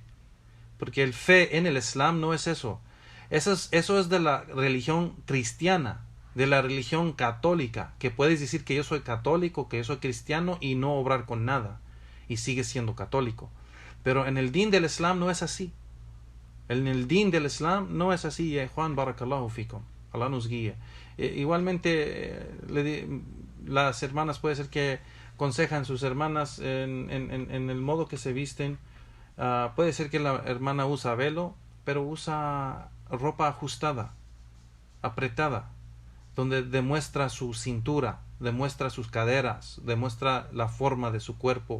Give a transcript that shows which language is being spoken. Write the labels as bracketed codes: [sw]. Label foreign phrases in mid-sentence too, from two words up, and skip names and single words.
[es] Porque el fe en el Islam no es eso. Eso es de la religión cristiana, de la religión católica, que puedes decir que yo soy católico, que yo soy cristiano y no obrar con nada. Y sigues siendo católico. Pero en el din del Islam no es así. En el din del Islam no es así, Juan [ar] بارك الله فيكم. [es] Allah nos guíe. Igualmente, las hermanas puede ser que aconsejan sus hermanas en el modo que se visten. Puede ser que la hermana usa velo, pero usa ropa ajustada, apretada, donde demuestra su cintura, demuestra sus caderas, demuestra la forma de su cuerpo.